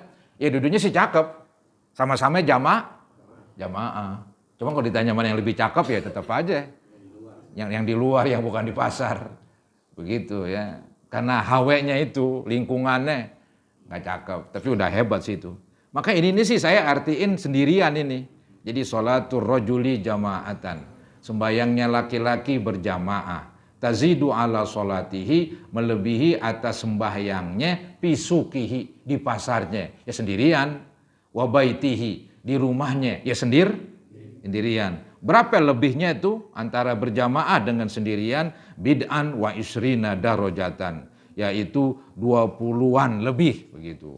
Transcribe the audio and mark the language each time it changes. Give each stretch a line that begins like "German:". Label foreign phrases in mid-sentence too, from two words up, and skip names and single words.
Indonesian: Ya duduknya sih cakep, sama-sama jamaah. Cuma kalau ditanya mana yang lebih cakep ya tetap aja. Yang di luar, yang bukan di pasar. Begitu ya. Karena hawanya itu, lingkungannya nggak cakep, tapi udah hebat sih itu. Maka ini sih saya artiin sendirian ini.
Arabic: Jadi صلاة الرجل جماعة,
Indonesian: sembayangnya laki-laki berjamaah.
Arabic: تزيد على صلاته,
Indonesian: melebihi atas sembahyangnya, pisukihi, di pasarnya ya sendirian, wabaitihi, di rumahnya ya Sendirian. Berapa lebihnya itu antara berjamaah dengan sendirian?
Arabic: بضعا وعشرين درجة,
Indonesian: yaitu 20-an lebih begitu.